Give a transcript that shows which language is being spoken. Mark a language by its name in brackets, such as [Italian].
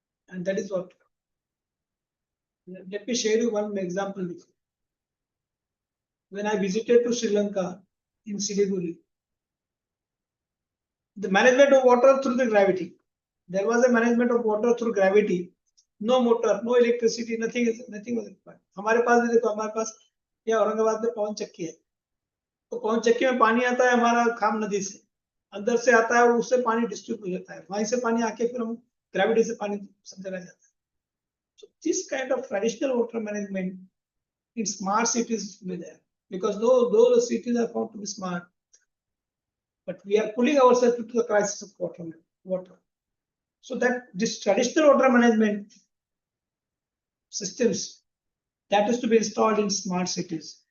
[English] And that is what. Let me share you one example. When I visited to Sri Lanka in Siliguri, the management of water through the gravity. There was a management of water through gravity. No motor, no electricity, nothing was required. [Hindi] हमारे पास भी देखो, हमारे पास ये औरंगाबाद में पवन चक्की है, तो पवन चक्की में पानी आता है हमारा खाम नदी से, अंदर से आता है और उससे पानी डिस्ट्रीब्यूट हो जाता है, वहीं से पानी आके फिर हम ग्रेविटी से पानी सब जगह जाता है. [English] So this kind of traditional water management in smart cities will be there, because those cities are found to be smart, but we are pulling ourselves into the crisis of water. So that this traditional water management systems that is to be installed in smart cities.